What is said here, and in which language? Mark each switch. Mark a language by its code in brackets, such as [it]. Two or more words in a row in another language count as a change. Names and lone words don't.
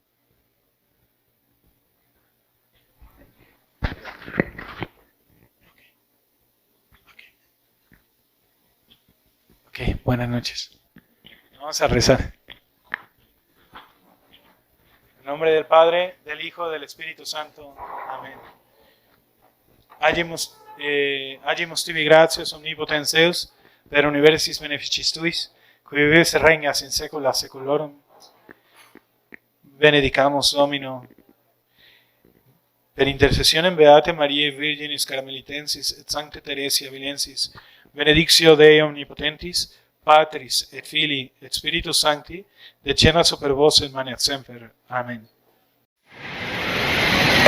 [es] Ok, buenas noches. Vamos a rezar. En nombre del Padre, del Hijo, del Espíritu Santo. Amén. [la] Agimus tibi gratias omnipotens Deus, per universis beneficis tuis, qui vives et regnas in saecula saeculorum. Benedicamus Domino. Per intercessionem Beate Mariae Virginis Carmelitensis et Sancte Theresia Vilensis, benedictio Dei omnipotentis, Patris et Filii et Spiritus Sancti, descendat super vos et manet semper.